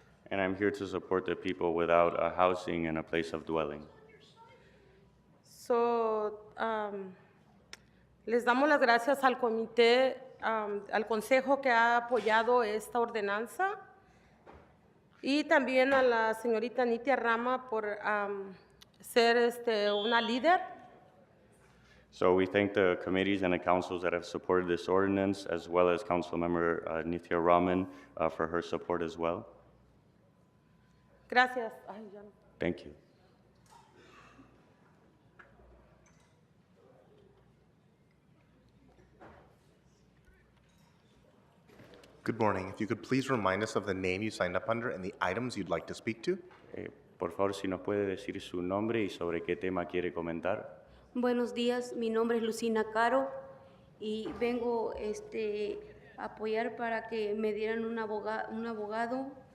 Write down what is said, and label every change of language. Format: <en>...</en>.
<en>And I'm here to support the people without a housing and a place of dwelling.</en> <es>So, les damos las gracias al comité, al consejo que ha apoyado esta ordenanza y también a la señorita Nitia Rama por ser una líder.</es> <en>So we thank the committees and the councils that have supported this ordinance, as well as Councilmember Nithya Raman for her support as well.</en> <es>Gracias. Ay, ya no.</es> <en>Thank you. Good morning. If you could please remind us of the name you signed up under and the items you'd like to speak to.</en> <es>Por favor, si nos puede decir su nombre y sobre qué tema quiere comentar. Buenos días, mi nombre es Lucina Caro y vengo a apoyar para que me dieran un abogado.</es>